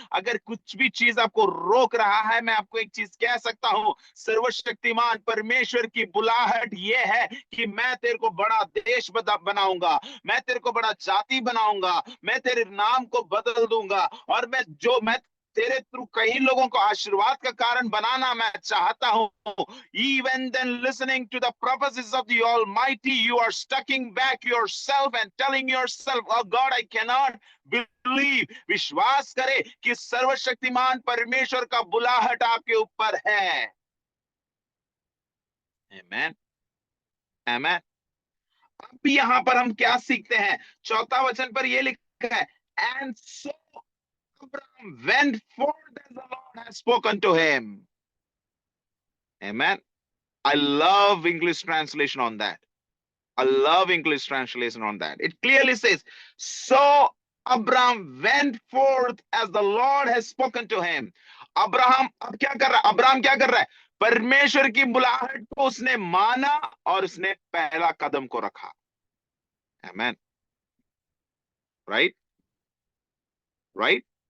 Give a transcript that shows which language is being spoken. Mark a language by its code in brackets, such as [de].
[hi] अगर कुछ भी चीज आपको रोक रहा है, मैं आपको एक चीज कह सकता हूं, सर्वशक्तिमान परमेश्वर की बुलाहट ये है कि मैं तेरे को बड़ा देश बनाऊंगा, मैं तेरे को बड़ा जाति बनाऊंगा, मैं तेरे नाम को बदल दूंगा, और मैं तेरे थ्रू कई लोगों को आशीर्वाद का कारण बनाना मैं चाहता हूं। [en] Even then, listening to the prophecies of the Almighty, you are stucking back yourself and telling yourself, oh God, I cannot believe. [hi] विश्वास करे कि सर्वशक्तिमान परमेश्वर का बुलाहट आपके ऊपर है। [en] Amen. Amen. [hi] अब यहां पर हम क्या सीखते हैं? चौथा वचन पर यह लिखा है, [en] and so Abraham went forth as the Lord has spoken to him. Amen. I love English translation on that. I love English translation on that. It clearly says, so Abraham went forth as the Lord has spoken to him. [hi] Abraham अब क्या कर रहा है? Abraham क्या कर रहा है? परमेश्वर की बुलाहट को उसने माना और उसने पहला कदम को रखा। [en] Amen. Right? Right?